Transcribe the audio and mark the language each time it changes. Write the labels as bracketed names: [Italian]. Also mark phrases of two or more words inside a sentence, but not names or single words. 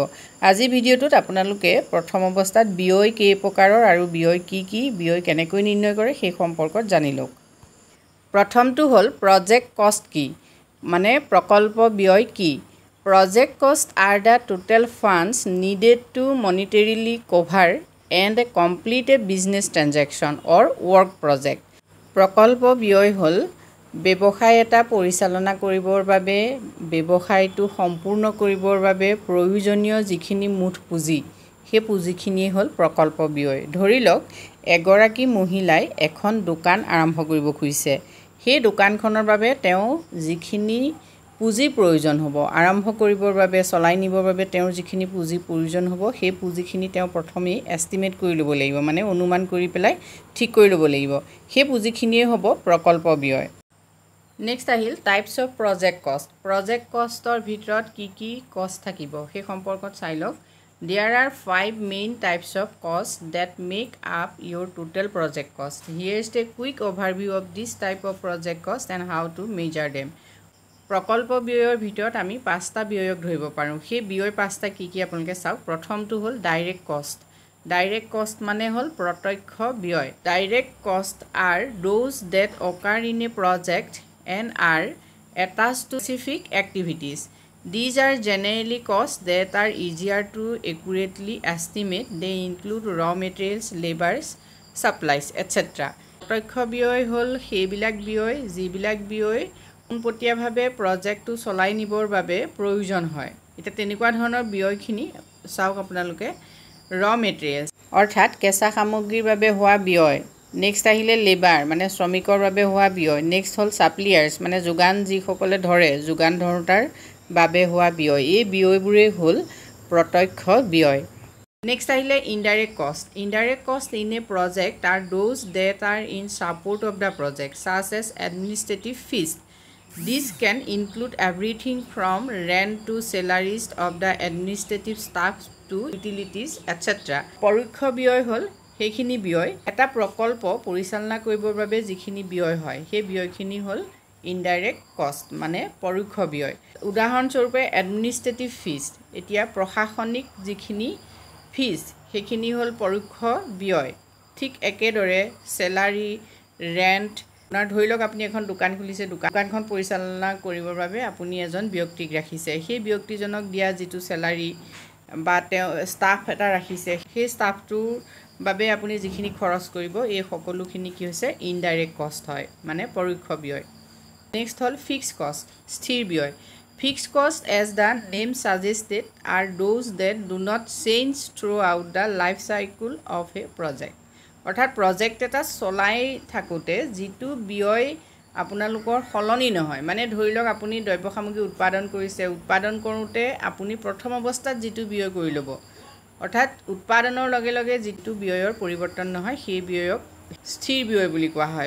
[Assamese] আজি ভিডিঅ'টোত আপোনালোকে প্ৰথম অৱস্থাত ব্যয় কেই প্ৰকাৰৰ আৰু ব্যয় কি ব্যয় কেনেকৈ নিৰ্ণয় কৰে সেই সম্পৰ্কত জানি লওক। প্ৰথমটো হ'ল প্ৰজেক্ট কষ্ট কি, মানে প্ৰকল্প ব্যয় কি। [English] project cost are the total funds needed to monetarily cover and complete a business transaction or work project. [Assamese] প্ৰকল্প ব্যয় হ'ল ব্যৱসায় এটা পৰিচালনা কৰিবৰ বাবে ব্যৱসায়টো সম্পূৰ্ণ কৰিবৰ বাবে প্ৰয়োজনীয় যিখিনি মুঠ পুঁজি সেই পুঁজিখিনিয়ে হ'ল প্ৰকল্প ব্যয়। ধৰি লওক এগৰাকী মহিলাই এখন দোকান আৰম্ভ কৰিব খুজিছে। সেই দোকানখনৰ বাবে তেওঁ যিখিনি পুঁজিৰ প্ৰয়োজন হ'ব আৰম্ভ কৰিবৰ বাবে চলাই নিবৰ বাবে তেওঁৰ যিখিনি পুঁজিৰ প্ৰয়োজন হ'ব সেই পুঁজিখিনি তেওঁ প্ৰথমেই এষ্টিমেট কৰি ল'ব লাগিব, মানে অনুমান কৰি পেলাই ঠিক কৰি ল'ব লাগিব। সেই পুঁজিখিনিয়ে হ'ব প্ৰকল্প ব্যয়। নেক্সট আহিল [English] types of project cost. project cost [Assamese] ভিতৰত কি কষ্ট থাকিব সেই সম্পৰ্কত চাই লওক। [English] There are 5 main types of costs that make up your total project cost. Here is a quick overview of this type of project cost and how to measure them. [Assamese] প্ৰকল্প ব্যয়ৰ ভিতৰত আমি 5টা ব্যয়ক ধৰিব পাৰোঁ। সেই ব্যয় 5টা কি আপোনালোকে চাওক। প্ৰথমটো হ'ল [English] direct cost. direct cost [Assamese] মানে হ'ল প্ৰত্যক্ষ ব্যয়। [English] direct cost are those that occur in a project and are attached to specific activities. These are generally costs that are easier to accurately estimate. They include raw materials, labors, supplies, etc. [Assamese] প্ৰত্যক্ষ ব্যয় হ'ল সেইবিলাক ব্যয় যিবিলাক ব্যয় পোনপটীয়াভাৱে প্ৰজেক্টটো চলাই নিবৰ বাবে প্ৰয়োজন হয়। এটা তেনেকুৱা ধৰণৰ ব্যয়খিনি চাওক আপোনালোকে [English] raw materials [Assamese] অৰ্থাৎ কেঁচা সামগ্ৰীৰ বাবে হোৱা ব্যয়। নেক্সট আহিলে লেবাৰ মানে শ্ৰমিকৰ বাবে হোৱা ব্যয়। নেক্সট হ'ল ছাপ্লিয়াৰ্ছ মানে যোগান যিসকলে ধৰে যোগান ধৰোঁতাৰ বাবে হোৱা ব্যয়। এই ব্যয়বোৰেই হ'ল প্ৰত্যক্ষ ব্যয়। Next আহিলে [English] indirect cost. Indirect cost in a project are those that are in support of the project, such as administrative fees. This can include everything from rent to salaries of the administrative staff to utilities, etc. [Assamese] পৰোক্ষ ব্যয় হ'ল সেইখিনি ব্যয় এটা প্ৰকল্প পৰিচালনা কৰিবৰ বাবে যিখিনি ব্যয় হয় সেই ব্যয়খিনি হ'ল [English] indirect cost [Assamese] মানে পৰোক্ষ ব্যয়। উদাহৰণস্বৰূপে [English] administrative fees, [Assamese] এতিয়া প্ৰশাসনিক যিখিনি ফিজ সেইখিনি হ'ল পৰোক্ষ ব্যয়। ঠিক একেদৰে চেলাৰী, ৰেণ্ট, আপোনাৰ ধৰি লওক আপুনি এখন দোকান খুলিছে, দোকানখন পৰিচালনা কৰিবৰ বাবে আপুনি এজন ব্যক্তিক ৰাখিছে। সেই ব্যক্তিজনক দিয়া যিটো চেলাৰী বা তেওঁ ষ্টাফ এটা ৰাখিছে সেই ষ্টাফটোৰ বাবে আপুনি যিখিনি খৰচ কৰিব এই সকলোখিনি কি হৈছে [English] indirect cost [Assamese] হয় মানে পৰোক্ষ ব্যয়। নেক্সট হ'ল [English] fixed cost, [Assamese] স্থিৰ ব্যয়। [English] Fixed costs, as the name suggested, are those that do not change throughout the life cycle of a project. [Assamese] অৰ্থাৎ প্ৰজেক্ট এটা চলাই থাকোঁতে যিটো ব্যয় আপোনালোকৰ সলনি নহয়। মানে ধৰি লওক আপুনি দ্ৰব্য সামগ্ৰী উৎপাদন কৰিছে, উৎপাদন কৰোঁতে আপুনি প্ৰথম অৱস্থাত যিটো ব্যয় কৰি ল'ব, অৰ্থাৎ উৎপাদনৰ লগে লগে যিটো ব্যয়ৰ পৰিৱৰ্তন নহয় সেই ব্যয়ক স্থিৰ ব্যয় বুলি কোৱা হয়।